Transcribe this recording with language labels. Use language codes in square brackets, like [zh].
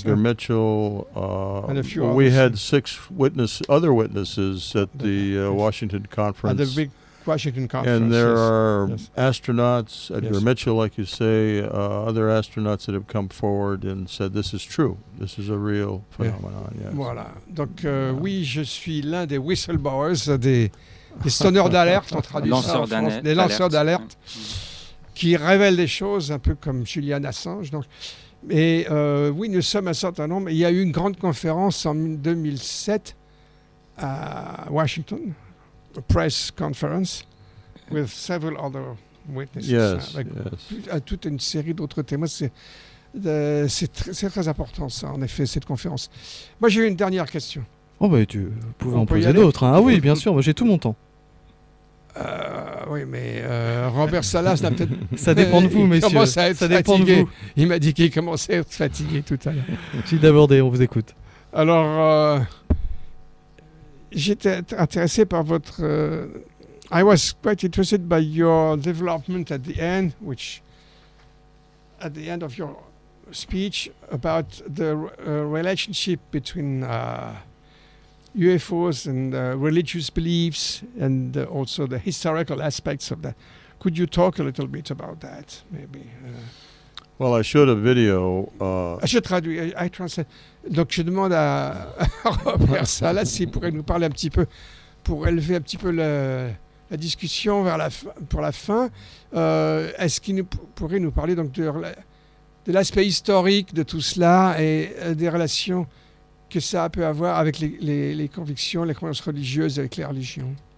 [en] Edgar Mitchell. And a few we others. had 6 other witnesses at the Washington conference. At the big Washington conference. And there are astronauts, Edgar Yes. Mitchell, like you say, other astronauts that have come forward and said this is true. This is a real phenomenon. Yes. [fr] Voilà. Donc oui, je suis l'un des whistleblowers, des sonneurs d'alerte, on traduit ça en France, des lanceurs d'alerte, qui révèlent des choses, un peu comme Julian Assange. Donc, et oui, nous sommes un certain nombre. Il y a eu une grande conférence en 2007 à Washington, [en] a press conference, with several other witnesses. Yes, [fr] avec [en] yes. [fr] toute une série d'autres témoins. C'est très important, ça, en effet, cette conférence. Moi, j'ai eu une dernière question. Oh, bah, tu pouvais en poser d'autres. Hein. Ah oui, bien sûr, moi j'ai tout mon temps. Oui, mais Robert Salas n'a peut-être... Ça dépend de vous, messieurs. Il commence à être ça dépend fatigué. de vous. Il m'a dit qu'il commençait à être fatigué tout à l'heure. Gilles Dabordé, on vous écoute. Alors, j'étais intéressé par votre... [en] I was quite interested by your development at the end, at the end of your speech, about the relationship between UFOs and religious beliefs and also the historical aspects of that. Could you talk a little bit about that, maybe? Well, I showed a video. [fr] Je traduis, [en] I translate. [fr] Donc je demande à Robert Salas s'il pourrait nous parler un petit peu, pour élever un petit peu la discussion pour la fin. Est-ce qu'il pourrait nous parler donc de l'aspect historique de tout cela et des relations que ça peut avoir avec les convictions, les croyances religieuses, avec les religions?